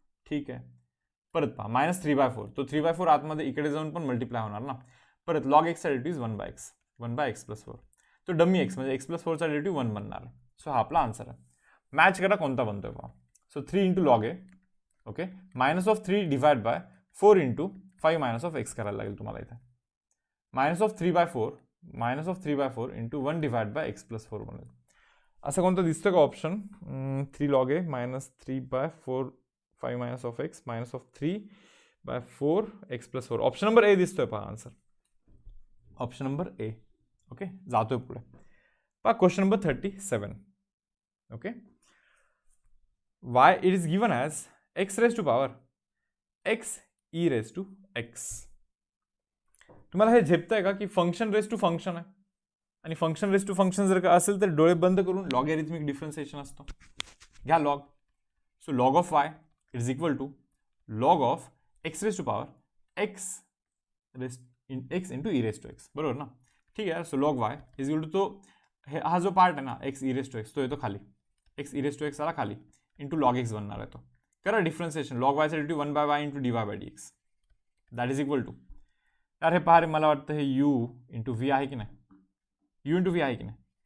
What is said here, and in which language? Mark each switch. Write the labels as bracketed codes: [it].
[mr] ठीक आहे, परत पहा मायनस 3/4, तो 3/4 आतमध्ये इकडे जाऊन पण मल्टिप्लाय होणार ना. परत लॉग एक्सचा डेरिव्हेटिव्ह 1/x प्लस 4, तो डमी एक्स म्हणजे एक्स प्लस फोरचा डेरिव्हेटिव्ह 1 बनणार आहे. सो हा आपला आन्सर आहे. मॅच करा कोणता बनतोय पहा. So 3 into log A, okay, minus of 3 divide by 4 into 5 minus of x करायला लागेल तुम्हाला इथे. [en] Minus of 3/4 into 1 divide by x plus 4 बनेल. [mr] असं कोणतं दिसतं का option? [en] 3 log a minus 3/4 5 minus of x minus of 3/4 x plus 4. [mr] Option number A दिसतोय पहा answer. Option number A. Okay, जातोय पुढे पहा. [en] Question number 37. Okay, y it is given as x raise to power x e raise to x. [mr] तुम्हाला हे झेपतंय का की function raise to function आहे आणि फंक्शन रेज टू फंक्शन जर का असेल तर डोळे बंद करून लॉगॅरिथमिक डिफरन्सिएशन असतो. घ्या log. [en] So log of y it is equal to log of x raise to power x into e raise to x. [mr] बरोबर ना? ठीक आहे. [en] so log y is equal to [mr] तो हा जो पार्ट आहे ना x e raise to x तो येतो खाली. X e raise to x आला खाली इंटू लॉग एक्स बनणार आहे तो. करा differentiation. [en] Log वायचा derivative 1/y into dy by dx that is equal to. [mr] यार हे पहा रे, मला वाटतं हे u इंटू व्ही आहे की नाही, u इंटू व्ही आहे की नाही.